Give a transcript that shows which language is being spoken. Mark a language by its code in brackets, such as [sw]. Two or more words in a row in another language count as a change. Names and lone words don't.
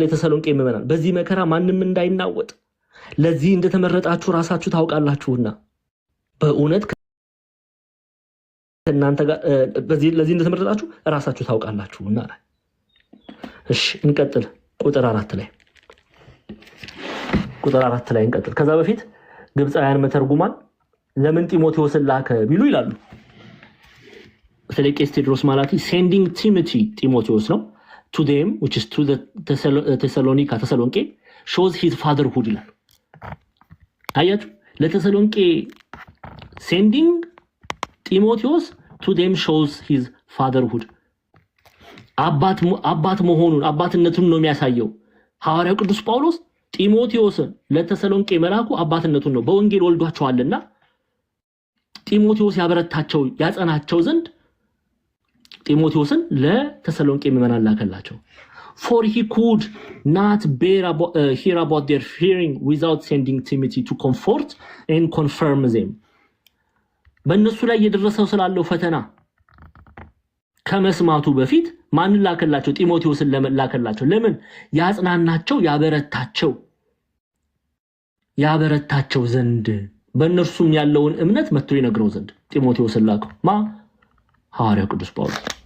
[am] የተሰሎንቄ ምዕመናን በዚህ መከራ ማንም እንዳይናወጥ ለዚህ እንደተመረጣችሁ ራሳችሁ ታውቃላችሁና በእውነት እናንተ ጋር ለዚህ እንደተመረጣችሁ ራሳችሁ ታውቃላችሁና። እሺ እንቀጥል። ቁጥር 4 ላይ እንቀጥል። ከዛ በፊት ግብፃውያን መተርጉማን ለምን ጢሞቴዎስን ላከ ቢሉ ይላሉ። ስለቄስ ቴዎድሮስ ማላቲ [en] sending Timothy [am] ጢሞቴዎስ ነው [en] to them which is to the ተሰሎንቄ shows his fatherhood [am] ይላል። አያችሁ ለተሰሎንቄ [en] sending ጢሞቴዎስ to them shows his fatherhood [am] አባት መሆኑን አባትነቱን ነው የሚያሳየው። ሐዋርያው ቅዱስ ጳውሎስ ጢሞቴዎስን ለተሰሎንቄ መላኩ አባትነቱን ነው። በወንጌል ወልዷቸዋልና ጢሞቴዎስ ያበረታቸው ያጸናቸው ዘንድ ጢሞቴዎስን ለተሰሎንቄ ምዕመናን ላከላቸው። [en] for he could not hear about their fearing without sending Timothy to comfort and confirm them [am] በእነሱ ላይ የደረሰው ስላለው ፈተና ከመስማቱ በፊት ማንን ላከላቸው? ጢሞቴዎስን ላከላቸው። ለምን? ያጽናናቸው ያበረታቸው ዘንድ በእነርሱም ያለውን እምነት መጥቶ ይነግረው ዘንድ ጢሞቴዎስን ላከው። ሐዋርያው ቅዱስ ጳውሎስ።